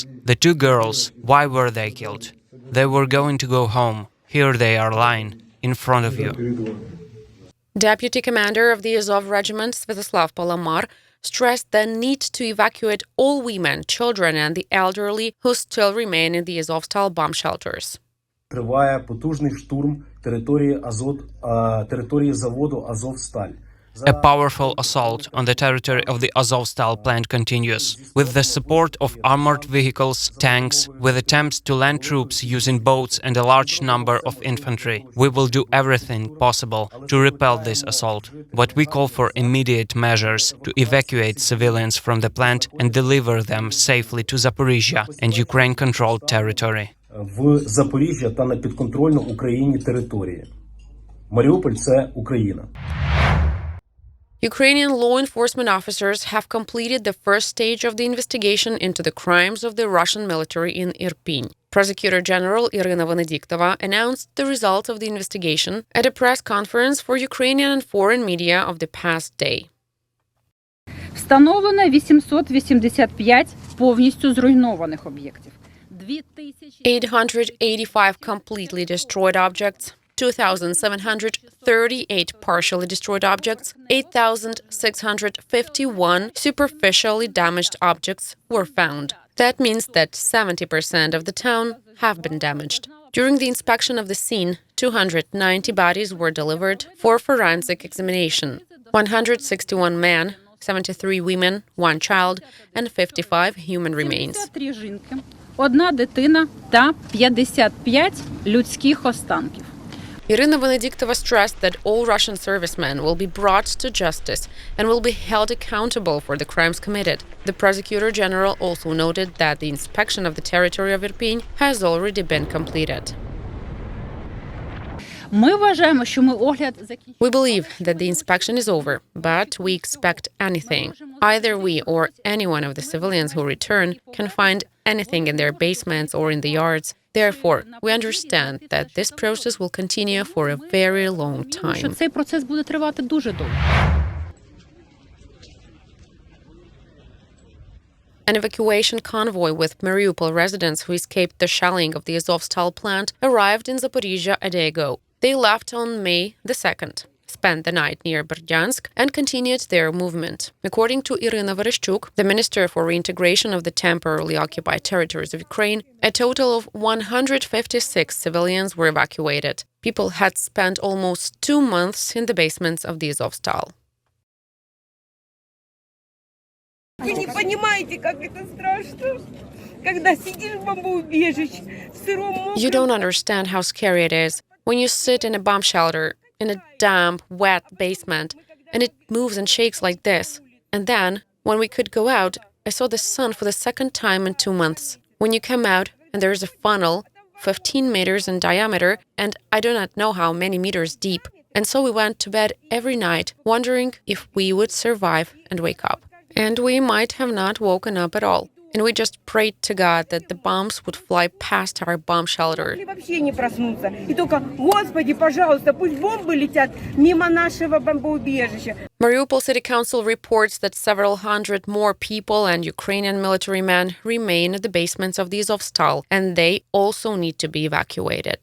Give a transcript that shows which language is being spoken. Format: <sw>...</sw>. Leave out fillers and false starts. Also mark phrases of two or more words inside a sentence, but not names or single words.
<en>The 2 girls, why were they killed? They were going to go home. Here they are lying, in front of you. Deputy commander of the Azov regiment, Sviatoslav Palamar, stressed the need to evacuate all women, children and the elderly who still remain in the Azovstal bomb shelters.</en> <uk>Триває потужний штурм території заводу Azovstal.</uk> <en>A powerful assault on the territory of the Azovstal plant continues. With the support of armored vehicles, tanks, with attempts to land troops using boats and a large number of infantry, we will do everything possible to repel this assault. But we call for immediate measures to evacuate civilians from the plant and deliver them safely to Zaporizhzhya and Ukraine-controlled territory.</en> <uk>В Запоріжжя та на підконтрольну Україні території. Маріуполь – це Україна.</uk> <en>Ukrainian law enforcement officers have completed the first stage of the investigation into the crimes of the Russian military in Irpin. Prosecutor General Irina Venediktova announced the results of the investigation at a press conference for Ukrainian and foreign media of the past day.</en> <uk>Встановлено 885 повністю зруйнованих об'єктів.</uk> <en>885 completely destroyed objects, 2,738 partially destroyed objects, 8,651 superficially damaged objects were found. That means that 70% of the town have been damaged. During the inspection of the scene, 290 bodies were delivered for forensic examination. 161 men, 73 women, 1 child, and 55 human remains.</en> <uk>73 жінки, 1 дитина та 55 людських останків.</uk> <en>Irina Venediktova stressed that all Russian servicemen will be brought to justice and will be held accountable for the crimes committed. The prosecutor general also noted that the inspection of the territory of Irpin has already been completed.</en> <uk>Ми вважаємо, що ми огляд закінчили.</uk> <en>We believe that the inspection is over, but we expect anything. Either we or any one of the civilians who return can find anything in their basements or in the yards. Therefore, we understand that this process will continue for a very long</en> <uk>Що</uk> <en>time.</en> <uk>цей процес буде тривати дуже довго.</uk> <en>An evacuation convoy with Mariupol residents who escaped the shelling of the Azovstal plant arrived in Zaporizhzhya a day ago. They left on May the 2nd, spent the night near Berdyansk, and continued their movement. According to Irina Vereshchuk, the Minister for Reintegration of the temporarily occupied territories of Ukraine, a total of 156 civilians were evacuated. People had spent almost 2 months in the basements of the Azovstal.</en> <ru>Вы не понимаете, как это страшно, когда сидишь в бомбоубежище, в сыром мокром.</ru> <en>You don't understand how scary it is when you sit in a bomb shelter, in a damp, wet basement, and it moves and shakes like this. And then, when we could go out, I saw the sun for the second time in 2 months. When you come out, and there is a funnel, 15 meters in diameter, and I do not know how many meters deep. And so we went to bed every night, wondering if we would survive and wake up. And we might have not woken up at all. And we just prayed to God that the bombs would fly past our bomb shelter.</en> <ru>Могли вообще не проснуться. И только, Господи, пожалуйста, пусть бомбы летят мимо нашего бомбоубежища.</ru> <en>Mariupol City Council reports that several hundred more people and Ukrainian military men remain in the basements of the Azovstal, and they also need to be evacuated.</en>